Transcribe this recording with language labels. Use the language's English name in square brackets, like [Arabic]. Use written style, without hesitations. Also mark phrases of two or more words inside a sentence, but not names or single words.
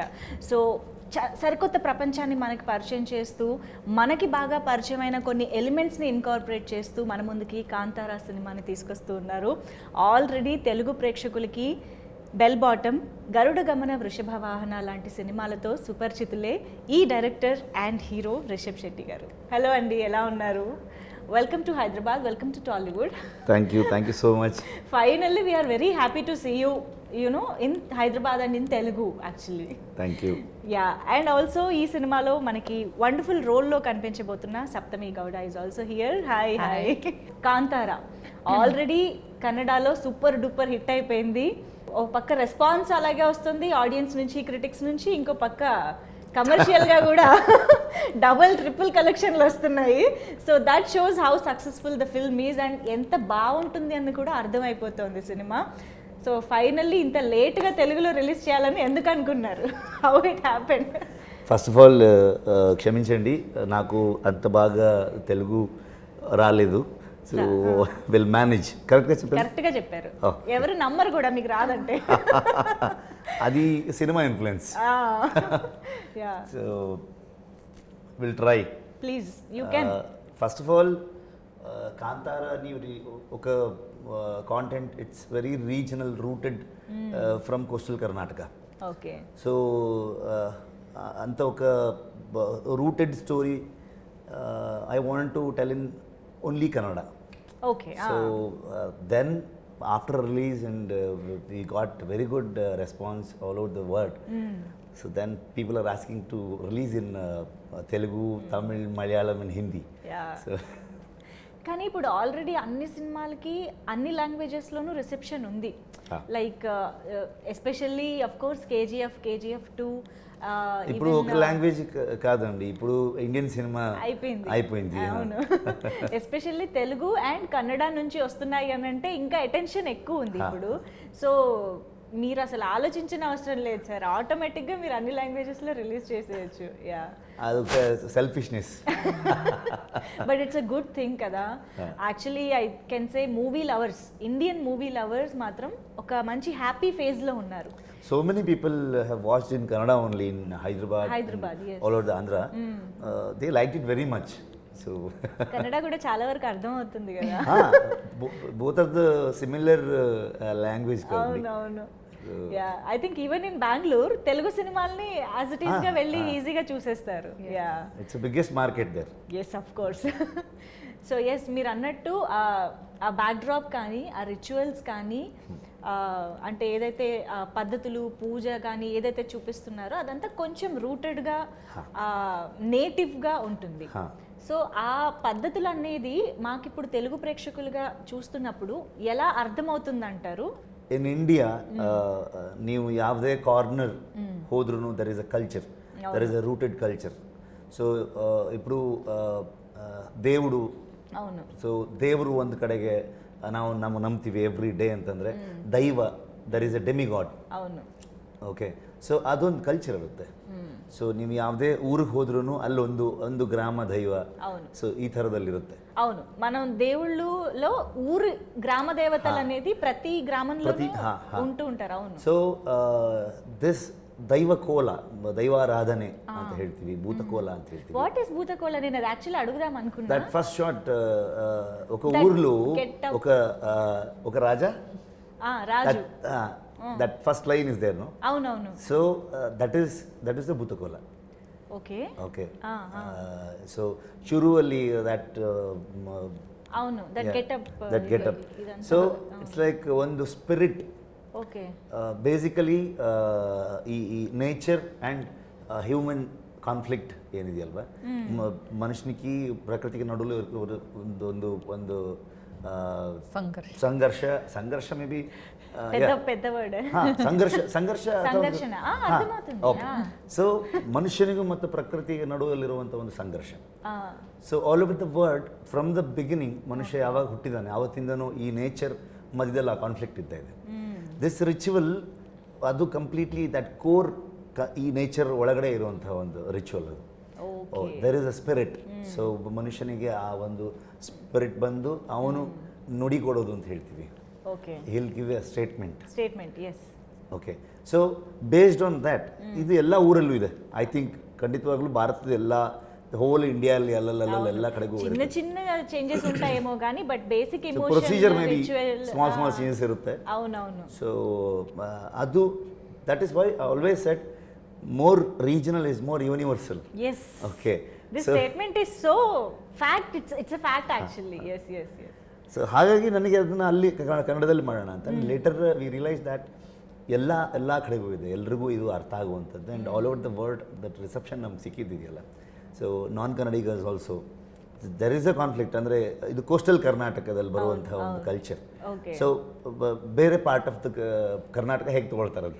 [Telugu] సో సరికొత్త ప్రపంచాన్ని మనకి పరిచయం చేస్తూ, మనకి బాగా పరిచయమైన కొన్ని ఎలిమెంట్స్ని ఇన్కార్పొరేట్ చేస్తూ మన ముందుకి కాంతారా సినిమాని తీసుకొస్తూ ఉన్నారు. ఆల్రెడీ తెలుగు ప్రేక్షకులకి బెల్ బాటమ్, గరుడ గమన, వృషభ వాహన లాంటి సినిమాలతో సుపరిచితులే ఈ [English] director and hero [Telugu] రిషబ్ శెట్టి గారు. హలో అండి, ఎలా ఉన్నారు? [English] Welcome to Hyderabad, welcome to Tollywood. Thank you so much. Finally, we are very happy to see you, in Hyderabad and in Telugu actually. Thank you. Yeah, and also [Telugu] ఈ సినిమాలో మనకి [English] wonderful role [Telugu] లో కనిపించబోతున్న [English] Sapthami Gowda is also here. [Telugu] Hi. Kantara already Kannada lo [English] super duper hit [Telugu] అయిపోయింది. ఓ పక్క రెస్పాన్స్ అలాగే వస్తుంది ఆడియన్స్ నుంచి, క్రిటిక్స్ నుంచి, ఇంకో పక్క కమర్షియల్గా కూడా డబుల్ ట్రిపుల్ కలెక్షన్లు వస్తున్నాయి. [English] so that shows how successful the film is and [Telugu] ఎంత బాగుంటుంది అని కూడా అర్థమైపోతుంది సినిమా. సో ఫైనల్లీ ఇంత లేట్గా తెలుగులో రిలీజ్ చేయాలని ఎందుకు అనుకున్నారు? [English] how it happened? first of all [Telugu] క్షమించండి, నాకు అంత బాగా తెలుగు రాలేదు. [English] so will manage. [Telugu] కరెక్ట్గా చెప్పారు. ఎవరు నమ్మరు కూడా మీకు రాదంటే. [English] అది cinema influence. so will try. please you can. first of all Kantara [Telugu] అని ఒక [English] content, it's very regional, rooted from coastal Karnataka. ఓకే. సో [Telugu] అంత ఒక [English] rooted story I want to tell in only Kannada. Okay. So then after release and we got very good response all over the world. So then people are asking to release in Telugu, Tamil, Malayalam and Hindi. Yeah. So [Telugu] కానీ ఇప్పుడు ఆల్రెడీ అన్ని సినిమాలకి అన్ని లాంగ్వేజెస్లోనూ రిసెప్షన్ ఉంది. [English] like especially of course KGF 2 [Telugu] ఇప్పుడు ఒక లాంగ్వేజ్ కాదండి, ఇప్పుడు ఇండియన్ సినిమా అయిపోయింది. అవును. ఎస్పెషల్లీ తెలుగు అండ్ కన్నడ నుంచి వస్తున్నాయి అని అంటే ఇంకా అటెన్షన్ ఎక్కువ ఉంది ఇప్పుడు. సో మీరు అసలు ఆలోచించిన అవసరం లేదు సార్, ఆటోమేటిక్గా మీరు అన్ని లాంగ్వేజెస్లో రిలీజ్ చేసేయచ్చు. యా, అదొక సెల్ఫిష్నెస్. [English] but it's a good thing కదా. actually I can say movie lovers, Indian movie lovers [Telugu] మాత్రం ఒక మంచి హ్యాపీ ఫేజ్లో ఉన్నారు. [English] So many people have watched in Kannada only in Hyderabad, yes. all over the Andhra. They liked it very much. So [Telugu] కన్నడ కూడా చాలా వరకు అర్థం అవుతుంది కదా. [English] both of the similar language. [Telugu] అవును. యా, [English] I think even in Bengaluru [Telugu] తెలుగు సినిమాల్ని [English] as it is [Telugu] గా వెళ్ళి ఈజీగా చూసేస్తారు. యా, [English] it's biggest market there. yes, of course. [Telugu] సో ఎస్, మీరు అన్నట్టు ఆ బ్యాక్డ్రాప్ కానీ, ఆ రిచువల్స్ కానీ, అంటే ఏదైతే పద్ధతులు, పూజ కానీ ఏదైతే చూపిస్తున్నారో అదంతా కొంచెం రూటెడ్గా, నేటివ్గా ఉంటుంది. సో ఆ పద్ధతులు అనేది మాకు ఇప్పుడు తెలుగు ప్రేక్షకులుగా చూస్తున్నప్పుడు ఎలా అర్థమవుతుందంటారు? [English] in India [Kannada] ನೀವು ಯಾವುದೇ ಕಾರ್ನರ್ ಹೋದ್ರೂ [English] there is a culture, there is a rooted culture. [Telugu] ಸೊ ఇప్పుడు దేవుడు, అవును, [Kannada] ಸೊ ದೇವರು ಒಂದು ಕಡೆಗೆ ನಾವು ನಂಬ್ತೀವಿ [English] every day [Kannada] ಅಂತಂದರೆ ದೈವ, [English] there is a demigod. [Telugu] అవును. [Kannada] ಓಕೆ, ಸೊ ಅದೊಂದು ಕಲ್ಚರ್ ಇರುತ್ತೆ. ಸೊ ನೀವು ಯಾವುದೇ ಊರಿಗೆ ಹೋದ್ರೂ ಅಲ್ಲೊಂದು ಗ್ರಾಮ ದೈವ, ಸೊ ಈ ಥರದಲ್ಲಿರುತ್ತೆ. [Telugu] అవును, మనం దేవుళ్ళలో ఊరు గ్రామ దేవతలు అనేది ప్రతి గ్రామంలో ఉంటూ ఉంటారు. అవును. [English] so this [Kannada] దైవ కోల, దైవారాధನೆ ಅಂತ ಹೇಳ್ತೀವಿ, ಭೂತಕೋಲ ಅಂತ ಹೇಳ್ತೀವಿ. [English] what is [Telugu] భూతకోల? నేను అది యాక్చువల్లీ అడుగుదాం అనుకున్నా. [English] that first shot, [Telugu] ఒక ఊర్లో ఒక రాజా, రాజు, [English] that first line is there, no? [Telugu] అవునవును. [English] so that is the ಭೂತಕೋಲ. [Telugu] ఓకే. [Kannada] సో ಶುರುವಲ್ಲಿ ದಟ್, [Telugu] అవును, [English] that getup. so it's like ಒಂದು ಸ್ಪಿರಿಟ್. [Telugu] ఓకే. [Kannada] ಬೇಸಿಕಲಿ ಈ [English] nature and human conflict [Kannada] ಏನಿದೆ ಅಲ್ವಾ, ಮನುಷ್ಯನಿಗೆ ಪ್ರಕೃತಿಗೆ ನಡುವೆ ಒಂದು ಸಂಘರ್ಷ [English] may be [Telugu] పెద్ద వర్డ్. [Kannada] ಸಂಘರ್ಷ. ಸೊ ಮನುಷ್ಯನಿಗೂ ಮತ್ತು ಪ್ರಕೃತಿಗೆ ನಡುವಲ್ಲಿರುವಂಥ ಒಂದು ಸಂಘರ್ಷ. ಸೊ [English] all over the world, from the beginning [Kannada] ಮನುಷ್ಯ ಯಾವಾಗ ಹುಟ್ಟಿದಾನೆ ಆವತ್ತಿಂದನೂ ಈ ನೇಚರ್ ಮಧ್ಯದಲ್ಲಿ ಆ ಕಾನ್ಫ್ಲಿಕ್ಟ್ ಇದ್ದ ಇದೆ. [English] this ritual [Kannada] ಅದು ಕಂಪ್ಲೀಟ್ಲಿ [English] that core [Kannada] ಈ ನೇಚರ್ ಒಳಗಡೆ ಇರುವಂತಹ ಒಂದು ರಿಚುವಲ್ ಅದು. [English] there is a spirit. [Kannada] ಸೊ ಮನುಷ್ಯನಿಗೆ ಆ ಒಂದು ಸ್ಪಿರಿಟ್ ಬಂದು ಅವನು ನುಡಿ ಕೊಡೋದು ಅಂತ ಹೇಳ್ತೀವಿ. ಓಕೆ, [English] he'll give a statement. ಎಸ್. [Kannada] ಓಕೆ, ಸೊ [English] based on that [Kannada] ಇದು ಎಲ್ಲ ಊರಲ್ಲೂ ಇದೆ. [English] I think [Kannada] ಖಂಡಿತವಾಗ್ಲೂ ಭಾರತದ ಎಲ್ಲ [English] whole India [Kannada] ಎಲ್ಲ ಕಡೆಗೂ [Telugu] చిన్న చిన్న ಚೇಂಜಸ್ ఉంటాయేమో కానీ [English] but basic emotion procedure maybe small changes [Kannada] ಇರುತ್ತೆ. [Telugu] అవునవును. [English] ಸೊ ಅದು that is why I always said more regional is more universal. Yes. Okay. This statement is so fact. It's a fact actually. Yes. [Kannada] ಸೊ ಹಾಗಾಗಿ ನನಗೆ ಅದನ್ನು ಅಲ್ಲಿ ಕನ್ನಡದಲ್ಲಿ ಮಾಡೋಣ ಅಂತ. [English] later we realize that [Kannada] ಎಲ್ಲ ಕಡೆಗೂ ಇದೆ, ಎಲ್ರಿಗೂ ಇದು ಅರ್ಥ ಆಗುವಂಥದ್ದು. [English] and all over the world that reception [Kannada] ನಮ್ಗೆ ಸಿಕ್ಕಿದ್ದಿದೆಯಲ್ಲ. [English] so non Kannadigas also there is a conflict. [Kannada] ಅಂದರೆ ಇದು ಕೋಸ್ಟಲ್ ಕರ್ನಾಟಕದಲ್ಲಿ ಬರುವಂತಹ ಒಂದು ಕಲ್ಚರ್. ಸೊ ಬೇರೆ [English] part of the Karnataka [Kannada] ಹೇಗೆ ತಗೊಳ್ತಾರಂತೆ,